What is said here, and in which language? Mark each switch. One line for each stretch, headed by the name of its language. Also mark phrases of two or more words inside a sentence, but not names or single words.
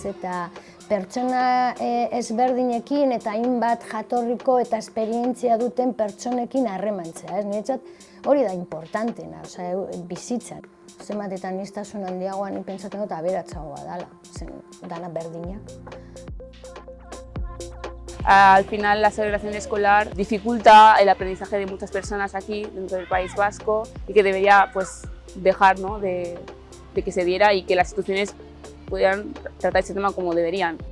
Basque: Eta pertsona ezberdinekin eta hainbat jatorriko eta esperientzia duten pertsonekin harremantzea, ez? Niretzat hori da importantena, bizitzan. Zenbat eta aniztasun handiagoan nik pentsatzen dut aberatsagoa dela, zen dana berdinak.
Spanish: Al final, la segregación escolar dificulta el aprendizaje de muchas personas aquí dentro del País Vasco y que debería dejar de que se diera y que las instituciones pudieran tratar este tema como deberían.